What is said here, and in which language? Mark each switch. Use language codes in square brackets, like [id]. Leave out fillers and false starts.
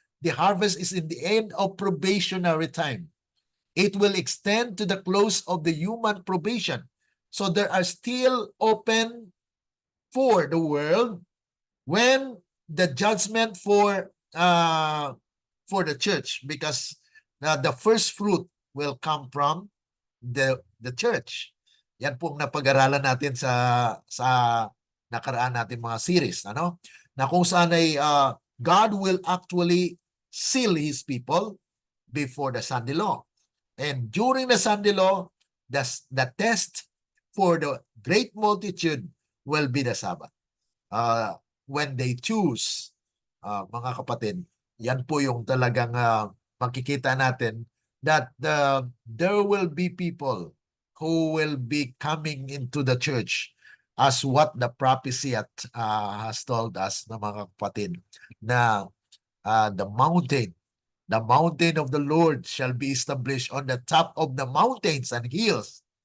[en] The harvest is in the end of probationary time. It will extend to the close of the human probation. So there are still open for the world when the judgment for the church, because the first fruit will come from the church. [tl] Yan po ang napag-aralan natin sa nakaraan natin mga series, ano? Na kung saan ay [en] God will actually seal His people before the Sunday law. And during the Sunday law, the test for the great multitude will be the Sabbath. When they choose, [tl] mga kapatid, yan po yung talagang makikita natin [en] that there will be people who will be coming into the church as what the prophecy has told us, na mga kapatid, na the mountain of the Lord shall be established on the top of the mountains and hills.